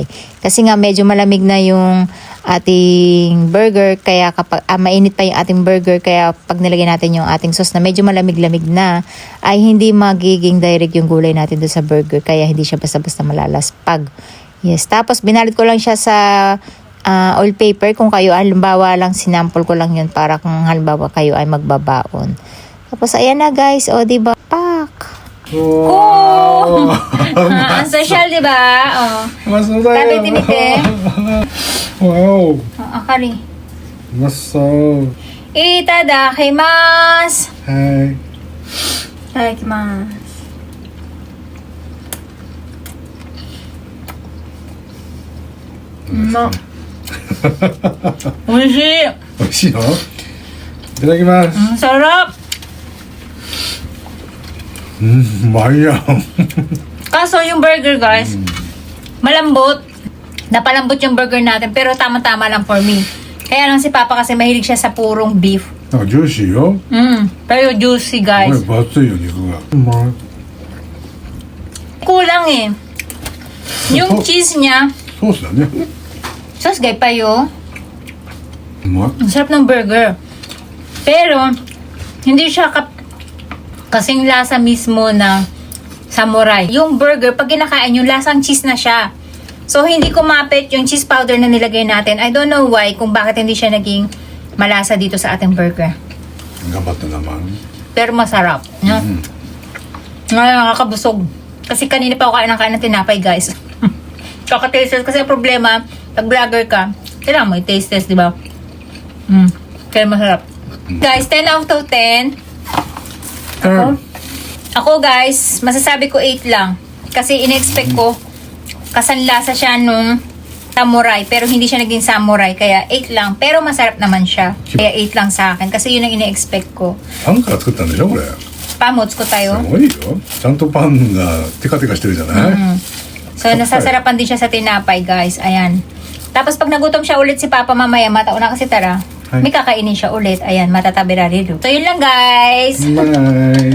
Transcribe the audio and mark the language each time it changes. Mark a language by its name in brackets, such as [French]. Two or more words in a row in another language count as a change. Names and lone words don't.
[Filipino] Kasi nga medyo malamig na yung ating burger kaya kapag mainit pa yung ating burger kaya pag nilagay natin yung ating sauce na medyo malamig-lamig na ay hindi magiging direct yung gulay natin doon sa burger kaya hindi siya basta-basta malalaspag. Yes, tapos binalit ko lang siya sa [English] oil paper [Filipino] kung kayo halimbawa lang sinample ko lang yun para kung halimbawa kayo ay magbabaon. Tapos ayan na guys, o diba? Pak! Oh! Ang social, di ba? Oh. [Japanese] うまそうだよ。食べてみて。わお、 Akari. うまそう。 Itadakimasu. はい。 Itadakimasu. Oishi. 美味しいの？いただきます。 [Filipino] Ang sarap. [Japanese] うまいやん。 [Filipino] Kaso yung burger, guys, malambot. Napalambot yung burger natin, pero tama-tama lang [English] for me. [Filipino] Kaya lang si Papa kasi mahilig siya sa purong beef. [Japanese] なんかジューシーよ。 [Filipino] Pero juicy, [Japanese] こ guys. れ分厚いよ肉が。うまい。 [Filipino] Kulang eh. Yung cheese niya, [Japanese] ソースだね。 sauce gay pa yo. うまい。 [Filipino] Ang sarap ng burger. Pero, hindi siya kasing lasa mismo na samurai. Yung burger, pag kinakain yung lasang cheese na siya. So, hindi kumapit yung cheese powder na nilagay natin. [English] I don't know why, [Filipino] kung bakit hindi siya naging malasa dito sa ating burger. [Japanese] 頑張ったなまん。 [Filipino] Pero masarap. No? Ngayon, nakakabusog. Kasi kanina pa ako kain ng tinapay, guys. Kaka- [English] taste test. [Filipino] Kasi ang problema, pag vlogger ka, kailangan mo i- [English] taste test, [Filipino] di ba? Kaya masarap. Guys, [English] 10 out of 10. [Filipino] Ako, guys, masasabi ko 8 lang. Kasi in-expect ko, kasanlasa siya nung samurai. Pero hindi siya naging samurai. Kaya 8 lang. Pero masarap naman siya. Kaya 8 lang sa akin. Kasi yun ang ine-expect ko. [Japanese] パンから作ったんでしょこれ。 [Filipino] Pamots ko [Japanese] す [Filipino] tayo. [Japanese] ごいよ。ちゃんとパンがテカテカしてるじゃない。 [Filipino] So, nasasarapan din siya sa tinapay, guys. Ayan. Tapos, pag nagutom siya ulit si Papa mamaya, mataon na kasi tara, Ay. may kakainin siya ulit. Ayan, matatabi na rin. So, yun lang, guys. [Japanese] うまい。